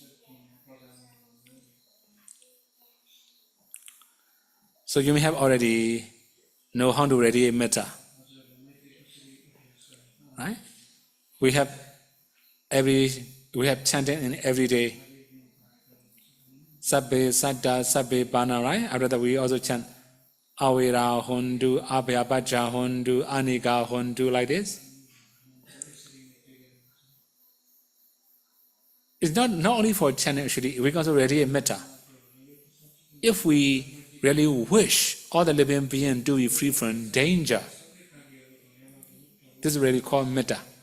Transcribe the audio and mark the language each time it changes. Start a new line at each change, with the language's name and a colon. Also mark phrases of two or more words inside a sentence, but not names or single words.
English: So you may have already know how to radiate metta, right? We have chanting in every day.
Pali: Sabbe saddha sabbe bana,
English: right? After that we also chant
Pali: Awira hondu, Abhyapaja hondu, Anika hondu,
English: like this. It's not only for chanting, actually, we can also radiate metta. If we really wish all the living beings to be free from danger, this is really called metta.